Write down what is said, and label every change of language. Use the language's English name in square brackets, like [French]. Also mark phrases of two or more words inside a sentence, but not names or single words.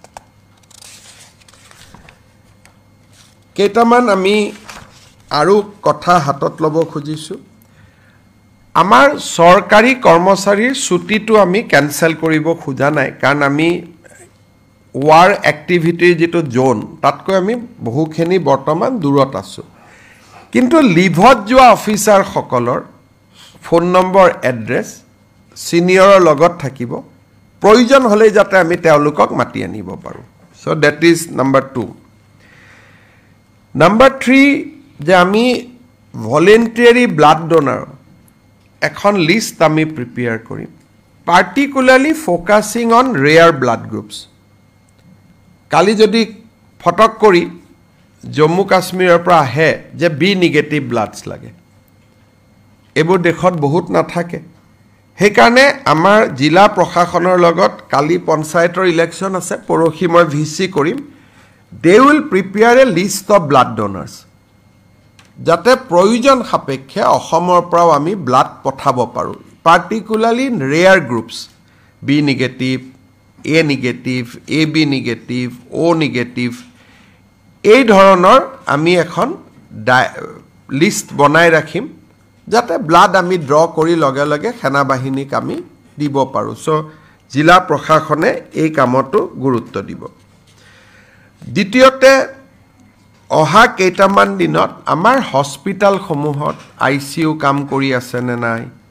[Assamese] কেইটামান আমি আৰু কথা হাতত ল'ব খুজিছোঁ আমাৰ চৰকাৰী কৰ্মচাৰীৰ ছুটিটো আমি কেনসেল কৰিব খোজা নাই কাৰণ আমি [English] war activity [Assamese] যেটো জোন তাতকৈ আমি বহুখিনি বৰ্তমান দূৰত আছো কিন্তু লিভত যোৱা অফিচাৰ সকলৰ ফোন নম্বৰ এড্ৰেছ সিনিয়ৰৰ লগত থাকিব প্ৰয়োজন হলে যাতে আমি তেওঁলোকক মাতি আনিব পাৰো [English] so that is number 2 number 3 [Assamese] যে আমি [English] voluntary blood donor [Assamese] এখন লিষ্ট আমি প্ৰিপেয়াৰ কৰিম [English] particularly focusing on rare blood groups [Assamese] কালি যদি ফটক কৰি জম্মু কাশ্মীৰৰ পৰা আহে যে [English] B negative bloods [Assamese] লাগে এবোৰ দেখত বহুত নাথাকে সেইকাৰণে আমাৰ জিলা প্ৰশাসনৰ লগত কালি পঞ্চায়তৰ ইলেকশ্যন আছে পৰহি মই ভিসি কৰিম [English] they will prepare a list of blood donors [Assamese] যাতে প্ৰয়োজন সাপেক্ষে অসমৰ পৰা আমি ব্লাড পঠাব পাৰো [English] particularly in rare groups B negative A negative AB negative O negative [Assamese] এই ধৰণৰ আমি এখন লিষ্ট বনাই ৰাখিম যাতে ব্লাড আমি ড্ৰ কৰি লগে লগে সেনা বাহিনীক আমি দিব পাৰো সো জিলা প্ৰশাসনে এই কামটো গুৰুত্ব দিব দ্বিতীয়তে অহা কেইটামান দিনত আমাৰ হস্পিটাল সমূহত আইসিইউ কাম কৰি আছে নে নাই